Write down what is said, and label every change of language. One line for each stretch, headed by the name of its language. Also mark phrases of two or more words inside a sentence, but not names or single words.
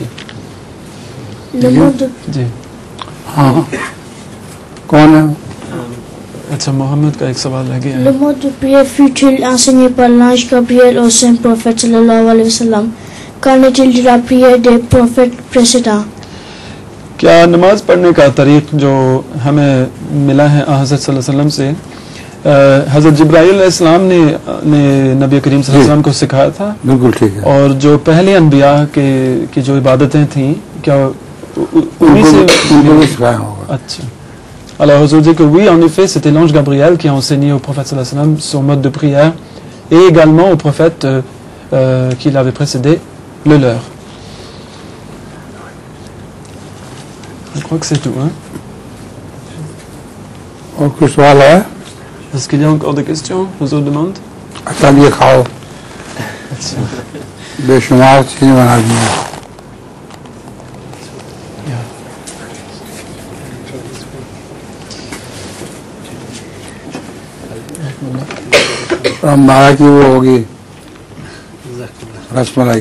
French: Le mot de... Le mot de prière fut-il enseigné par l'ange Gabriel au saint prophète
Arabic: صلى الله عليه وسلم?
French: Qu'en est-il de la prière des prophètes précédents?
Urdu: کیا نماز پڑھنے کا طریق جو ہمیں ملا ہے حضرت
Arabic: صلى الله عليه وسلم
Urdu: سے، حضرت جبرائیل علیہ السلام نے نبی کریم
Arabic: صلى الله عليه وسلم
Urdu: کو سکھایا تھا? بالکل ٹھیک ہے. اور جو پہلے انبیاء کی جو عبادتیں تھیں، کیا انہیں سے سکھایا ہوگا? اچھا,
French: alors Huzour dit que oui, en effet, c'était l'ange Gabriel qui a enseigné au prophète
Arabic: صلى الله عليه وسلم
French: son mode de prière, et également au prophète qu'il avait précédé le leur. Je crois que c'est tout. Hein?
Urdu: اور کچھ سوال ہے?
French: Est-ce qu'il y a encore des questions aux autres demandes?
Urdu: اچھا یہ کھاؤ، بے شمار چیزیں بنا دی ہیں. ہمارا کی وہ ہوگی رس ملائی.